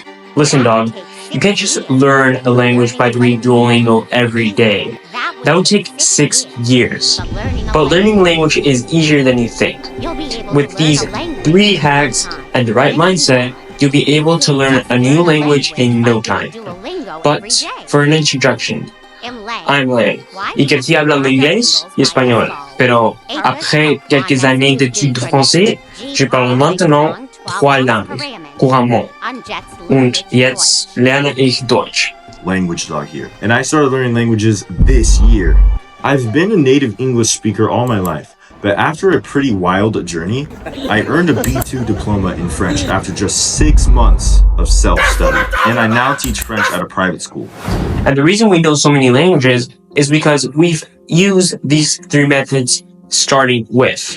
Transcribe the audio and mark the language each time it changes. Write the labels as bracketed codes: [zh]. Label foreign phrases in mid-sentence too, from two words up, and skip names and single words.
[en] Listen, dog, you can't just learn a language by doing Duolingo every day. That would take 6 years. But learning language is easier than you think. With these 3 hacks and the right mindset, you'll be able to learn a new language in no time. But for an introduction, I'm Lang, [fr] et Cathy habla anglais et espagnol. Pero après quelques années d'études de français, je parle maintenant 3 langues, couramment. [de] Und jetzt lerne ich Deutsch. [en] Langdawg here. And I started learning languages this year. I've been a native English speaker all my life, but after a pretty wild journey, I earned a B2 diploma in French after just 6 months of self-study, and I now teach French at a private school. And the reason we know so many languages is because we've used these 3 methods starting with.